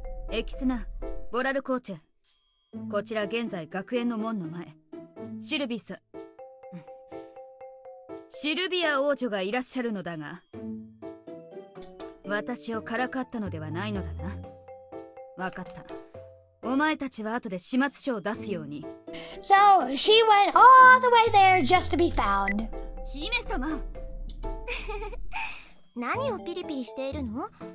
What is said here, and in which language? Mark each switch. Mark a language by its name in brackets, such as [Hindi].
[Japanese] エキスナ、ボラルコーチェ。こちら現在学園の門の前。シルビア王女がいらっしゃるのだが、私をからかったのではないのだな。わかった。お前たちは後で始末書を出すように。 [English] So, she went all the way there just to be found. [Japanese] 姫様。何をピリピリしているの？